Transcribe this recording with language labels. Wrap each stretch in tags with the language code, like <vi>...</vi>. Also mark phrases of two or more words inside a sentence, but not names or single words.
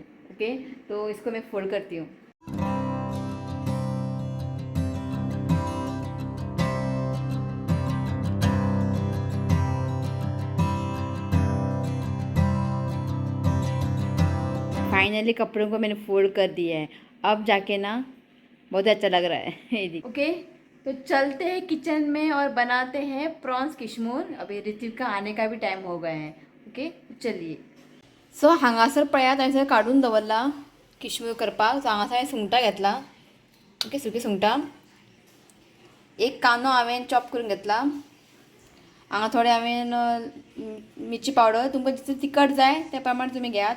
<hi>ओके, तो इसको मैं फोल्ड करती हूँ। फाइनली कपड़ों को मैंने फोल्ड कर दिया है, अब जाके ना बहुत अच्छा लग रहा है। ये ओके, तो चलते हैं किचन में और बनाते हैं प्रॉन्स किशमूर। अभी ऋतिक का आने का भी टाइम हो गया है। ओके, चलिए।</hi> <kok>सो हांगासर पळयात हांवें काढून दवरला किशमूर करपाक। सो हांगासर हांवें सुंगटां घेतला, ओके, सुकी सुंगटां। एक कांदो हांवें चॉप करून घेतला। हांगा थोडे हांवें मिरची पावडर, तुमकां जितलें तिखट जाय त्या प्रमाणे तुमी घेयात।</kok>